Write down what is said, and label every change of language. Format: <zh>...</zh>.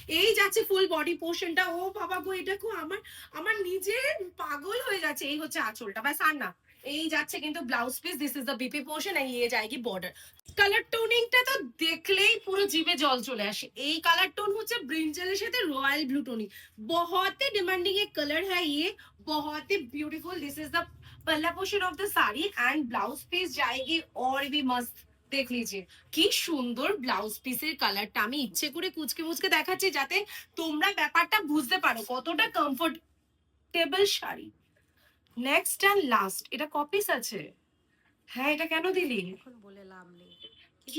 <bn>এই যাচ্ছে full body পোর্শনটা। ও বাবা গো, এটা খুব আমার আমার নিজের পাগল হয়ে যাচ্ছে। এই হচ্ছে আঁচলটা, ব্যাস আর না। এই যাচ্ছে কিন্তু blouse piece,</bn> <en>this is the BP portion</en> <bn>আর</bn> <hi>ये जाएगी</hi> <bn>বর্ডার। কালার টোনিংটা তো দেখলেই পুরো জিভে জল চলে আসে। এই কালার টোন হচ্ছে ব্রিঞ্জালের সাথে রয়্যাল ব্লু টোনিং।</bn> <hi>बहुत ही डिमांडिंग एक कलर है ये, बहुत ही ब्यूटीफुल।</hi> <en>this is the palla portion of the sari</en> <hi>and blouse piece जाएगी और भी मस्त। देख लीजिए</hi> <bn>কি সুন্দর ব্লাউজ পিসের কালারটা। আমি ইচ্ছে করে কুচকে মুচকে দেখাচ্ছি যাতে তোমরা ব্যাপারটা বুঝতে পারো কতটা comfortable sari. Next and last, এটা কপিস আছে। হ্যাঁ, এটা কেন দিলি? এখন বলে লাভ নেই, কিন্তু</bn>